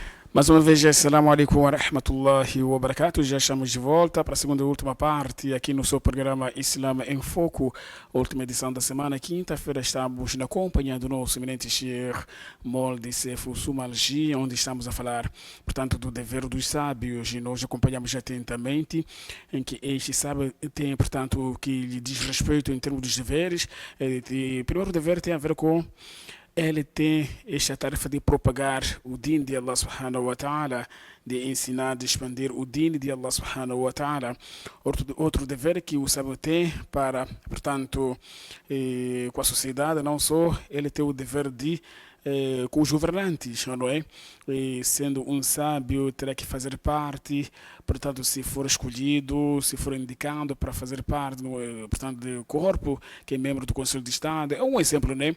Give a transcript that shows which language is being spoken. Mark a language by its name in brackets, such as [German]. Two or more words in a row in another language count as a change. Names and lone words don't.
[Portuguese] Mais uma vez, [Arabic] السلام عليكم ورحمة الله وبركاته. [Portuguese] Já estamos de volta para a segunda e última parte aqui no seu programa Islam em Foco, última edição da semana. Quinta-feira estamos na companhia do nosso eminente Sheikh Molde Sefu Sumalji, onde estamos a falar, portanto, do dever dos sábios. E nós acompanhamos atentamente em que este sábio tem, portanto, o que lhe diz respeito em termos dos deveres. O primeiro dever tem a ver com ele tem esta tarefa de propagar o din de [Arabic] الله سبحانه وتعالى, [Portuguese] de ensinar, de expandir o din de [Arabic] الله سبحانه وتعالى. [Portuguese] Outro dever que o sábio tem para, portanto, com a sociedade, não só, ele tem o dever de com os governantes, não é? E sendo um sábio, terá que fazer parte, portanto, se for escolhido, se for indicado para fazer parte, portanto, do corpo, que é membro do Conselho de Estado, é um exemplo, né?